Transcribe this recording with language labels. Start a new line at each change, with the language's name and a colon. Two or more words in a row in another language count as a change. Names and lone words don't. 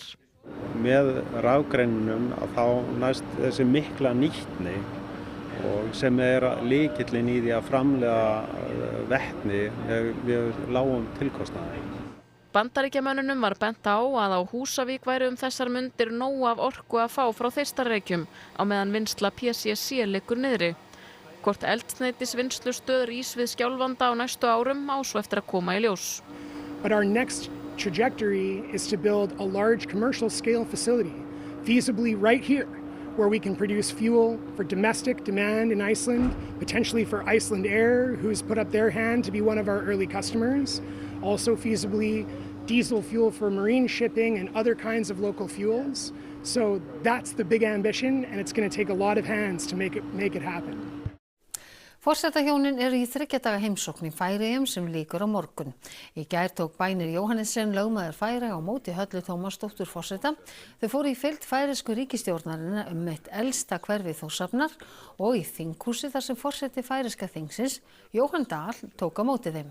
Icelandic: Með rafgreininum þá næst þessi mikla nýtni og sem lykillinn í því að framleiða vetni við lágum tilkostnaði. Bandaríkjamönnunum var bent á að á Húsavík væri þessar mundir nóg af orku að fá frá Þeistareykjum á meðan vinnsla PCC liggur niðri. Hvort eldsneytisvinnslustöð rís við Skjálfanda á næstu árum á svo eftir að koma í ljós.
English: But our next trajectory is to build a large commercial scale facility, feasibly right here, where we can produce fuel for domestic demand in Iceland, potentially for Iceland Air, who's put up their hand to be one of our early customers, also feasibly diesel fuel for marine shipping and other kinds of local fuels. So that's the big ambition, and it's going to take a lot of hands to make it happen.
Icelandic: Forsetahjónin í 3 daga heimsókn í Færeyjum sem lýkur á morgun. Í gær tók Bænir Jóhannessen lögmaður Færeyja á móti Höllu Tómasdóttur forseta. Þau fóru í fylgd færeysku ríkisstjórnarinnar eitt elsta hverfi Þórshafnar og í þinghúsi þar sem forseti færeyska þingsins, Jóhann Dahl, tók á móti þeim.